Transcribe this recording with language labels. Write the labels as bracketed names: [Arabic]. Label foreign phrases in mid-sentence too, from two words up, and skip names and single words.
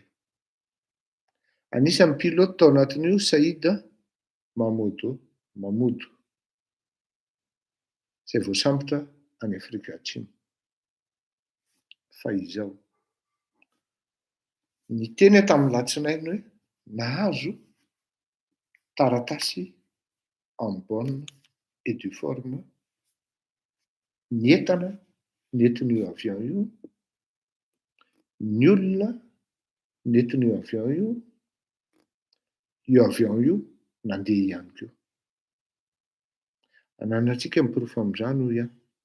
[Malagasy] Anisan'ny pilote tao anatin'io Saïd Mahmoud izay voasambotra any Afrika Atsimo. Fa izao. Ny teny tamin'ny latsinainy hoe nahazo taratasy [French] en bonne et due forme [Malagasy] ny entana nentin'io avion io, ny olona nentin'io avion io nandeha ihany koa. Ananantsika miprofo amin'izany hoy aho.